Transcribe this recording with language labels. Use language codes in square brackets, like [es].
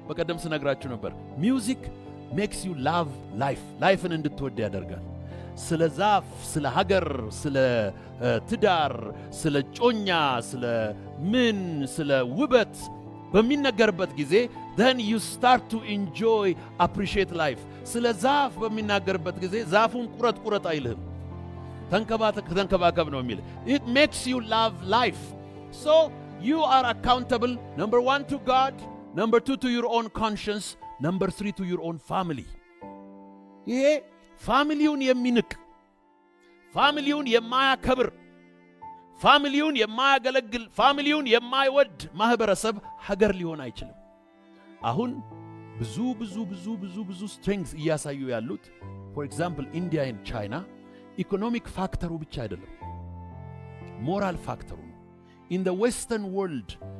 [am] በቀደም ስነግራችሁ ነበር። ሚውዚክ [en] makes you love life፣ [am] ላይፍን እንድትወድ ያደርጋል። ስለ ዛፍ፣ ስለ ሀገር፣ ስለ ትዳር፣ ስለ ጮኛ፣ ስለ ምን፣ ስለ ውበት በሚነገርበት ጊዜ [en] then you start to enjoy, appreciate life። [am] ስለ ዛፍ በሚናገርበት ጊዜ ዛፉን ቁረጥ ቁረጥ አይልህም። ተንከባከብ ነው የሚል። [en] it makes you love life. So you are accountable, number 1 to God, number 2 to your own conscience, number 3 to your own family. [am] ይሄ ፋሚሊውን የሚንቅ፣ ፋሚሊውን የማያከብር፣ ፋሚሊውን የማያገለግል፣ ፋሚሊውን የማይወድ ማህበረሰብ ሀገር ሊሆን አይችልም። አሁን ብዙ ስትሬንግዝ እያሳዩ ያሉት for example ኢንዲያ and ቻይና ኢኮኖሚክ ፋክተሩ ብቻ አይደለም፣ ሞራል ፋክተሩ ነው። [en] in the western world